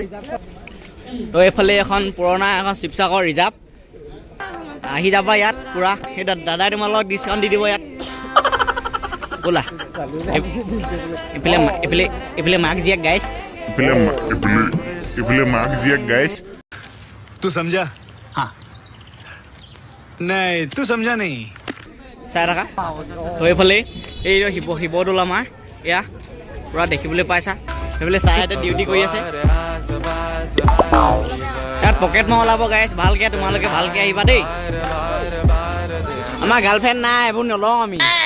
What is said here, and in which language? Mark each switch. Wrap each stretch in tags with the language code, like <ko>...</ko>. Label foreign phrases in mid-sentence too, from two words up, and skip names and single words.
<as>তো এইফালে এখন পুৰণা এখন শিৱসাগৰ ৰিজাৰ্ভ, আহি যাবা ইয়াত পূৰা। সেই দাদাই তোমালোকক ডিছকাউণ্ট দি দিব ইয়াত। ব'লা এইফালে মাক জীয়েক গাইছ।</as> <hi>तू समझा? हाँ नहीं तू समझा नहीं।</hi> <as>চাই থাকা। তো এইফালে এই শিৱদৌল আমাৰ এয়া পূৰা দেখিবলৈ পাইছা। সেইফালে চাইহেঁতে ডিউটি কৰি আছে। ইয়াত পকেট মাৰ ওলাব গাইছ, ভালকৈ তোমালোকে ভালকৈ আহিবা দেই। আমাৰ গাৰ্লফ্ৰেণ্ড নাই, এইবোৰ নলওঁ আমি।</as>